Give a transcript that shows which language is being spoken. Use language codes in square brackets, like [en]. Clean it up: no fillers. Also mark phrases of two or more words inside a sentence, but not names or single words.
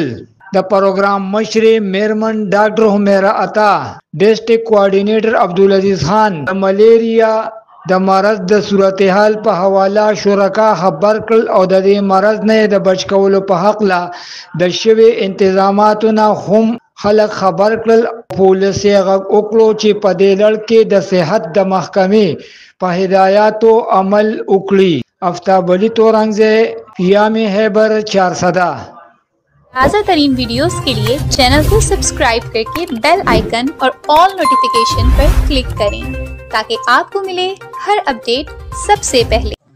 [ps] د پروګرام مشر میرمن ډاکټر حمیرا عطا، ډسټرکټ کوارډینیټر عبدالعزیز خان د ملیریا د مرض د صورتحال په حواله شرکا خبر کړل او د دې مرض نه د بچ کولو په حق لا د شوی انتظاماتو نه هم خلک خبر کړل. پولیس یې غږ وکړو چې په دې لړ کې د صحت د محکمې په هدایاتو عمل وکړي. آفتاب علي تورنگزے، پیام خیبر، چارسدہ۔ [ur] تازہ ترین ویڈیوز کے لیے چینل کو سبسکرائب کرکے بیل آئیکن اور آل نوٹیفکیشن پر کلک کریں تاکہ آپ کو ملے ہر اپڈیٹ سب سے پہلے.